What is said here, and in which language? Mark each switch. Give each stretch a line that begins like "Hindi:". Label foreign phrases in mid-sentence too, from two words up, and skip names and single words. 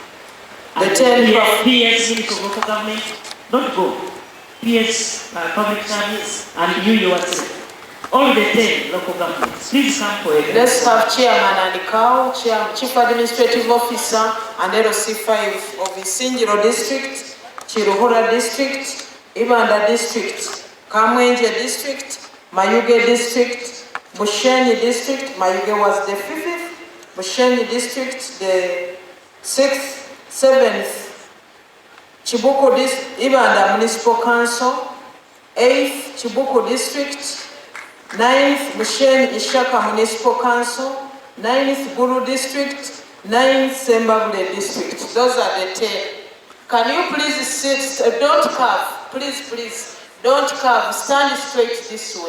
English: The 10 PS, Ministry of Local Government, don't go. PS, Public Service, and you yourself. All the 10 local governments, please come for it. Let's have Chairman and Cow, Chief Administrative Officer, and LC5 of Isinjiro District, Chiruhura District, Uganda District, Kamwenge District, Mayuge District, Bushenyi District. Mayuge was the 5th, Bushenyi District the 6th, 7th, Chibuku Ibanda Municipal Council. 8th, Chibuku District. 9th, Mushen Ishaka Municipal Council. 9th, Guru District. 9th, Sembabule District. Those are the 10. Can you please sit, don't curve, please, don't curve, stand straight this way.